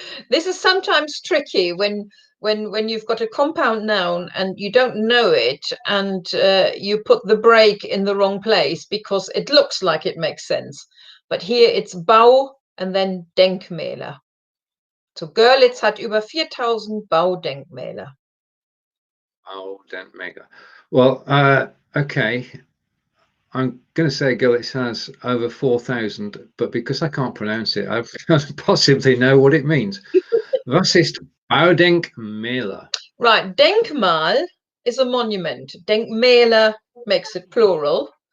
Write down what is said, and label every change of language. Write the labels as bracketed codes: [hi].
[en] This is sometimes tricky when you've got a compound noun and you don't know it, and you put the break in the wrong place because it looks like it makes sense. But here it's Bau and then Denkmäler. [de] So Görlitz hat über 4000 Baudenkmäler. [en] Baudenkmäler. Well, okay. I'm going to say Görlitz has over 4,000, but because I can't pronounce it, I possibly know what it means. [de] Was ist Baudenkmäler? [en] Right, Denkmal is a monument. Denkmäler makes it plural.